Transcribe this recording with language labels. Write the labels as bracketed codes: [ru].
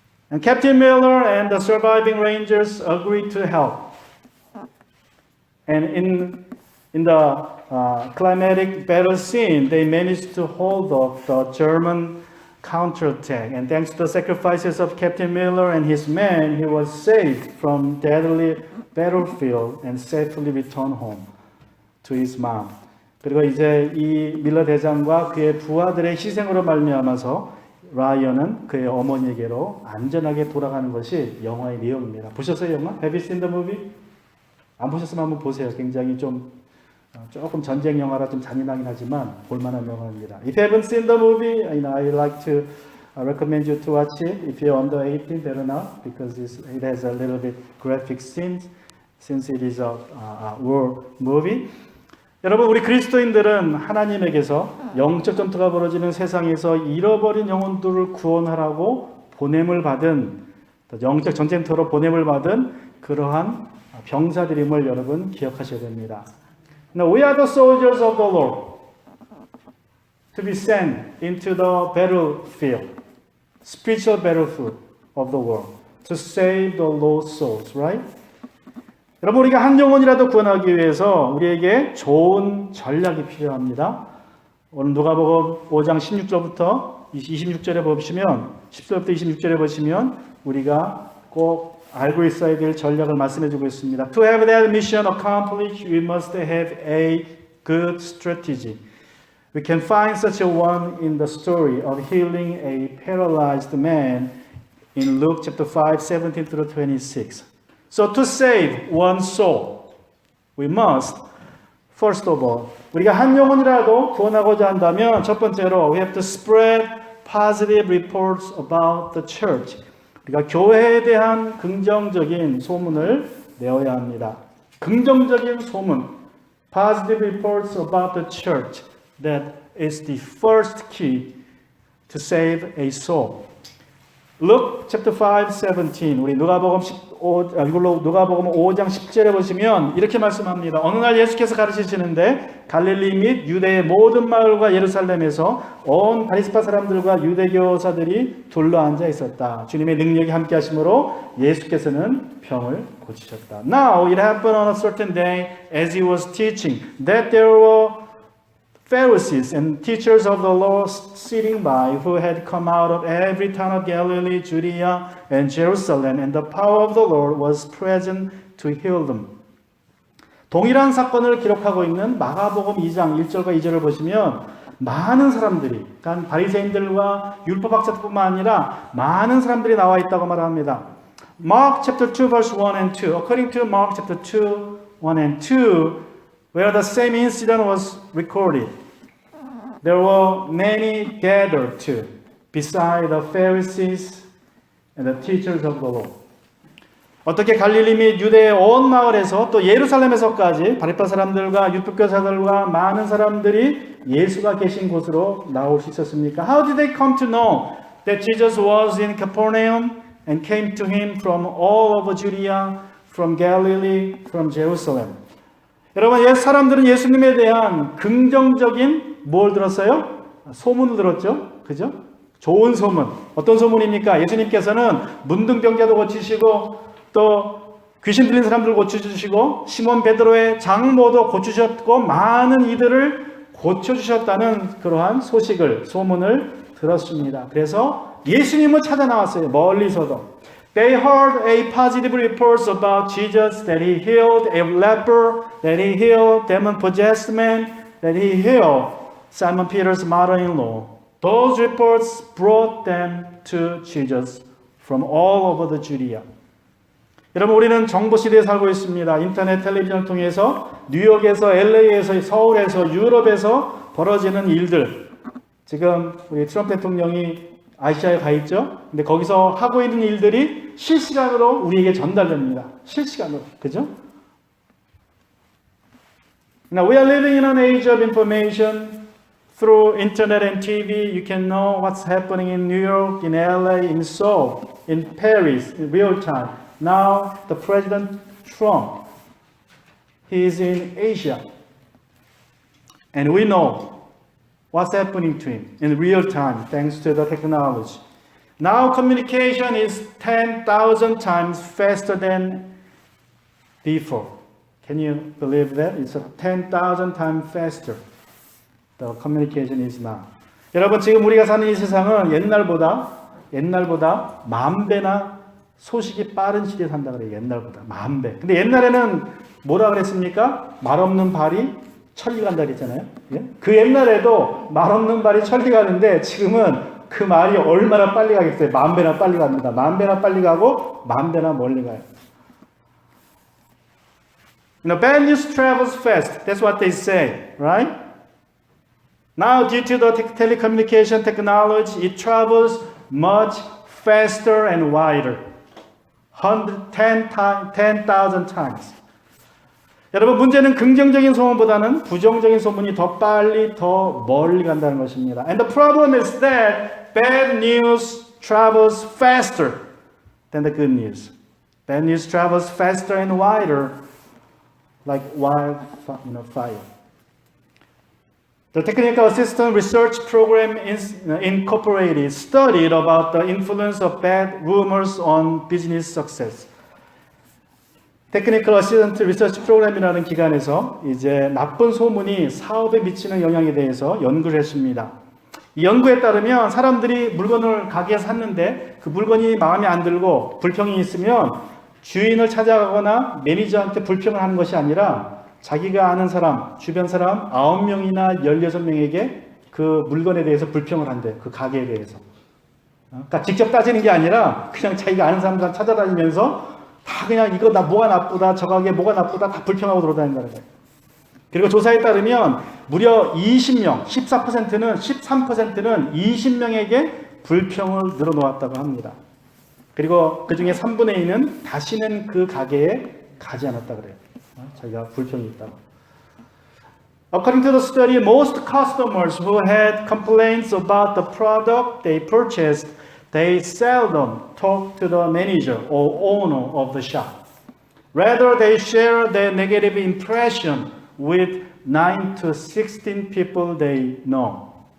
[en] And Captain Miller and the surviving Rangers agreed to help. And in the climatic battle scene, they managed to hold off the German counterattack. And thanks to the sacrifices of Captain Miller and his men, he was saved from deadly battlefield and safely returned home to his mom. [ko] 그리고 이제 이 밀러 대장과 그의 부하들의 희생으로 말미암아서 라이언은 그의 어머니에게로 안전하게 돌아가는 것이 영화의 내용입니다. 보셨어요, 영화? [en] Have you seen the movie? [ko] 안 보셨으면 한번 보세요. 굉장히 조금 전쟁 영화라 좀 잔인하긴 하지만 볼만한 영화입니다. [en] If you haven't seen the movie, I like to recommend you to watch it. If you're under 18, better not, because it has a little bit graphic scenes, since it is a war movie. [ko] 여러분, 우리 그리스도인들은 하나님에게서 영적 전투가 벌어지는 세상에서 잃어버린 영혼들을 구원하라고 보냄을 받은, 영적 전쟁터로 보냄을 받은 그러한 병사들임을 여러분 기억하셔야 됩니다. [en] Now, we are the soldiers of the Lord to be sent into the battlefield, spiritual battlefield of the world, to save the lost souls, right? [ko] 여러분, 우리가 한 영혼이라도 구원하기 위해서 우리에게 좋은 전략이 필요합니다. 오늘 누가복음 5장 16절부터 26절에 보시면 10절부터 26절에 보시면 우리가 꼭 알고 있어야 될 전략을 말씀해 주고 있습니다. [en] To have that mission accomplished, we must have a good strategy. We can find such a one in the story of healing a paralyzed man in Luke chapter 5, 17 through 26. So to save one soul, we must, first of all, [ko] 우리가 한 영혼이라도 구원하고자 한다면 첫 번째로 [en] we have to spread positive reports about the church. [ko] 우리가 교회에 대한 긍정적인 소문을 내어야 합니다. 긍정적인 소문, [en] positive reports about the church. That is the first key to save a soul. Luke chapter 5, 17. [ko] 우리 누가복음 5장 10절에 보시면 이렇게 말씀합니다. 어느 날 예수께서 가르치시는데 갈릴리 및 유대의 모든 마을과 예루살렘에서 온 바리새파 사람들과 유대교사들이 둘러앉아 있었다. 주님의 능력이 함께 하심으로 예수께서는 병을 고치셨다. [en] Now it happened on a certain day as he was teaching that there were Pharisees and teachers of the law sitting by, who had come out of every town of Galilee, Judea, and Jerusalem, and the power of the Lord was present to heal them. [ko] 동일한 사건을 기록하고 있는 마가복음 2장 1절과 2절을 보시면 많은 사람들이, 그러니까 바리새인들과 율법학자뿐만 아니라 많은 사람들이 나와 있다고 말합니다. [en] Mark chapter 2 verse 1 and 2. According to Mark chapter 2, 1 and 2, where the same incident was recorded, there were many gathered too, beside the Pharisees and the teachers of the law. [ko] 어떻게 갈릴리 및 유대의 온 마을에서 또 예루살렘에서까지 바리새파 사람들과 율법교사들과 많은 사람들이 예수가 계신 곳으로 나올 수 있었습니까? [en] How did they come to know that Jesus was in Capernaum and came to him from all over Judea, from Galilee, from Jerusalem? [ko] 여러분, 사람들은 예수님에 대한 긍정적인 뭘 들었어요? 소문을 들었죠? 그죠? 좋은 소문. 어떤 소문입니까? 예수님께서는 문둥병자도 고치시고 또 귀신 들린 사람들 고쳐주시고 시몬 베드로의 장모도 고쳐주셨고 많은 이들을 고쳐주셨다는 그러한 소문을 들었습니다. 그래서 예수님을 찾아 나왔어요. 멀리서도. [en] They heard a positive reports about Jesus, that he healed a leper, that he healed demon-possessed man, that he healed Simon Peter's mother-in-law. Those reports brought them to Jesus from all over the Judea. [ko] 여러분, 우리는 정보 시대에 살고 있습니다. 인터넷, 텔레비전을 통해서 뉴욕에서, LA에서, 서울에서, 유럽에서 벌어지는 일들. 지금 우리 트럼프 대통령이 아시아에 가 있죠? 근데 거기서 하고 있는 일들이 실시간으로 우리에게 전달됩니다. 실시간으로. 그죠? [en] Now we are living in an age of information. Through internet and TV, you can know what's happening in New York, in LA, in Seoul, in Paris, in real time. Now the President Trump, he is in Asia. And we know what's happening to him in real time thanks to the technology. Now communication is 10,000 times faster than before. Can you believe that? It's 10,000 times faster. The communication is now. [ko] 여러분, 지금 우리가 사는 이 세상은 옛날보다 만 배나 소식이 빠른 시대에 산다 그래요. 옛날보다 만 배. 근데 옛날에는 뭐라 그랬습니까? 말 없는 발이 천리 간다 그랬잖아요. 예? 그 옛날에도 말 없는 발이 천리 가는데 지금은 그 말이 얼마나 빨리 가겠어요? 만 배나 빨리 갑니다. 만 배나 빨리 가고 만 배나 멀리 가요. [en] Bad news travels fast. That's what they say, right? Now, due to the telecommunication technology, it travels much faster and wider. 10,000 times. [ko] 여러분, 문제는 긍정적인 소문보다는 부정적인 소문이 더 빨리 더 멀리 간다는 것입니다. [en] And the problem is that bad news travels faster than the good news. Bad news travels faster and wider, like wildfire. The Technical Assistant Research Program Incorporated studied about the influence of bad rumors on business success. [ko] Technical Assistant Research Program이라는 기관에서 이제 나쁜 소문이 사업에 미치는 영향에 대해서 연구를 했습니다. 이 연구에 따르면 사람들이 물건을 가게에서 샀는데 그 물건이 마음에 안 들고 불평이 있으면 주인을 찾아가거나 매니저한테 불평을 하는 것이 아니라 자기가 아는 사람, 주변 사람 9명이나 16명에게 그 물건에 대해서 불평을 한대. 그 가게에 대해서. 그러니까 직접 따지는 게 아니라 그냥 자기가 아는 사람들 찾아다니면서 다 그냥 이거 나 뭐가 나쁘다, 저 가게 뭐가 나쁘다 다 불평하고 돌아다닌다는 거예요. 그리고 조사에 따르면 무려 20명, 14%는 13%는 20명에게 불평을 늘어놓았다고 합니다. 그리고 그 중에 3분의 2는 다시는 그 가게에 가지 않았다 그래요. 자기가 불평이 있다고. [en] According to the study, most customers who had complaints about the product they purchased, they seldom talk to the manager or owner of the shop. Rather, they share their negative impression with 9 to 16 people they know.